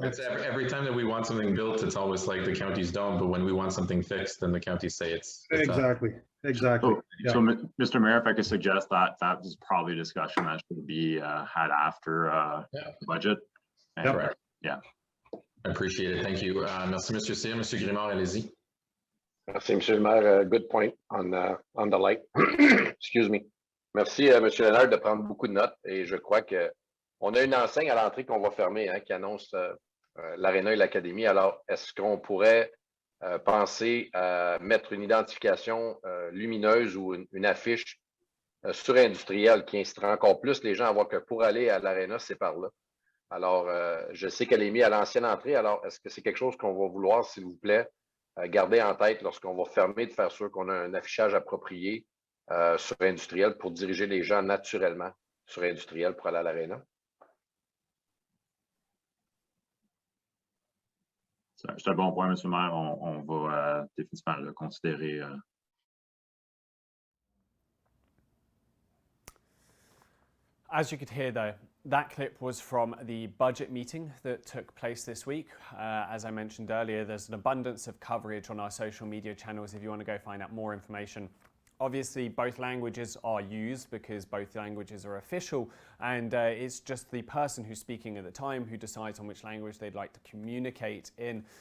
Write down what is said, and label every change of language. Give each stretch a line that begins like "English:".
English: it's every time that we want something built, it's always like the counties don't. But when we want something fixed, then the counties say it's exactly. So, Mr. Mayor, if I could suggest that is probably a discussion that should be had after the budget. Correct. Yeah. I appreciate it. Thank you.
French: Merci, Monsieur Cyr. Monsieur Grimard, allez-y. Merci, Monsieur le Maire.
English: Good point on the light. Excuse me.
French: Merci, Monsieur Léonard, de prendre beaucoup de notes. Et je crois que on a une enseigne à l'entrée qu'on va fermer, hein, qui annonce l'aréna et l'académie. Alors, est-ce qu'on pourrait penser à mettre une identification lumineuse ou une affiche surindustrielle qui incitera encore plus les gens à voir que pour aller à l'aréna, c'est par là. Alors, je sais qu'elle est mise à l'ancienne entrée. Alors, est-ce que c'est quelque chose qu'on va vouloir, s'il vous plaît, garder en tête lorsqu'on va fermer, de faire sûr qu'on a un affichage approprié surindustriel pour diriger les gens naturellement surindustriel pour aller à l'aréna? C'est un bon point, M. le maire. On va définitivement le considérer.
English: As you could hear, though, that clip was from the budget meeting that took place this week. As I mentioned earlier, there's an abundance of coverage on our social media channels if you want to go find out more information. Obviously, both languages are used because both languages are official, and it's just the person who's speaking at the time who decides on which language they'd like to communicate in.